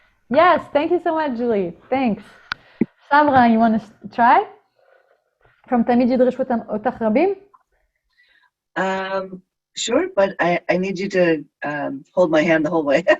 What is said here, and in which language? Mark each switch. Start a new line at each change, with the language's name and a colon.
English: Yes, thank you so much, Julie. Thanks. Samra, you want to try? From
Hebrew: תמיד ידרשו אותך רבים?
English: Sure, but I need you to hold my hand the whole way.